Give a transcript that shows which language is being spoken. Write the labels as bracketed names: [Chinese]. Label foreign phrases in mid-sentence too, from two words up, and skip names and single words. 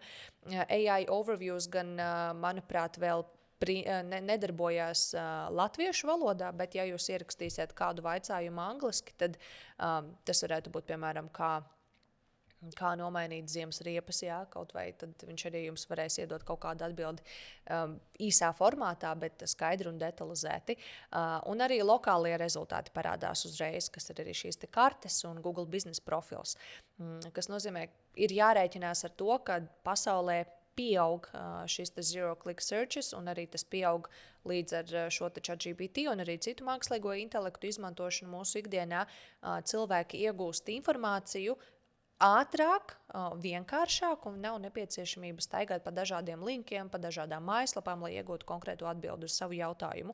[English] AI overviews [Latvian] gan, manuprāt, vēl nedarbojās latviešu valodā, bet ja jūs ierakstīsiet kādu vaicājumu angliski, tad tas varētu būt, piemēram, kā nomainīt ziemas riepas, kaut vai tad viņš arī jums varēs iedot kaut kādu atbildi īsā formātā, bet skaidri un detalizēti. Un arī lokālie rezultāti parādās uzreiz, kas ir arī šīs te kartes un Google Business profils, kas nozīmē, ir jārēķinās ar to, ka pasaulē pieaug šis [English] zero click searches, [Latvian] un arī tas pieaug līdz ar šo ChatGPT un arī citu mākslīgo intelektu izmantošanu mūsu ikdienā. Cilvēki iegūst informāciju ātrāk, vienkāršāk, un nav nepieciešamība staigāt pa dažādiem linkiem, pa dažādām mājaslapām, lai iegūtu konkrētu atbildi uz savu jautājumu.